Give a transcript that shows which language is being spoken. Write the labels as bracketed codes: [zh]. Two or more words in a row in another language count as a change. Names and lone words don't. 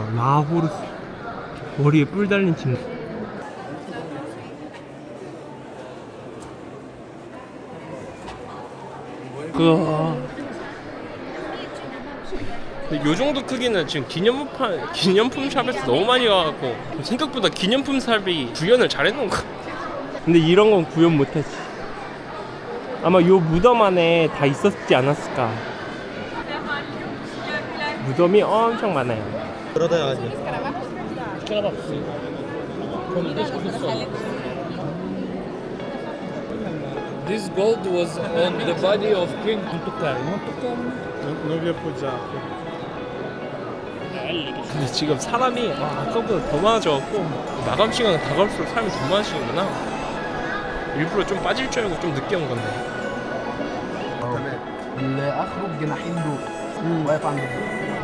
[ko] 라호르 머리에 뿔 달린 친구. 근데 요 정도 크기는 지금 기념품 샵에서 너무 많이 가갖고 생각보다 기념품 샵이 구현을 잘해놓은 거 같아. 근데 이런 건 구현 못했지. 아마 요 무덤 안에 다 있었지 않았을까. 무덤이 엄청 많아요. [en] This gold was on the body of King Montucari. [it] Non vi appoggiate. [ko] 근데 지금 사람이 아까보다 더 많아져갖고 마감 시간 다가올수록 사람이 더 많아지는구나. 일부러 좀 빠질 줄 알고 좀 늦게 온 건데. [ar] اللي اخره بجناحين دول واقف عند الدور